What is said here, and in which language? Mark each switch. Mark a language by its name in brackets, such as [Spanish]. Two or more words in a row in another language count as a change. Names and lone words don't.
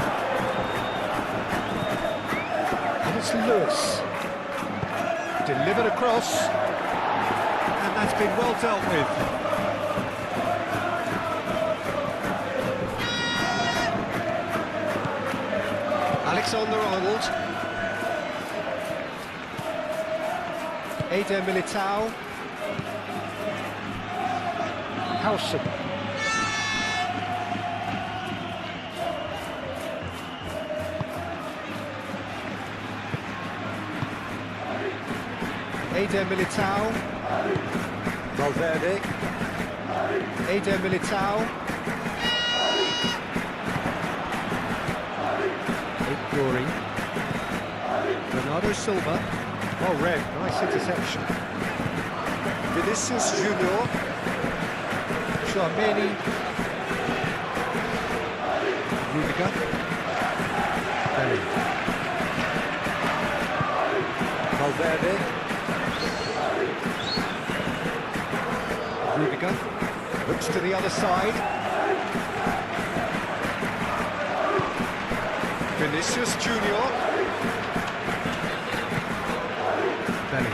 [English] And it's Lewis. Delivered across. And that's been well dealt with. Alexander-Arnold. Eder Militao. Howson. Eder Militao. Valverde. Eder Militao. Nouri. Bernardo Silva. Well read, nice interception. Vinicius Junior. Tchouaméni. Rudiger. Bellingham. Valverde. Rudiger. Looks to the other side. Vinicius Junior.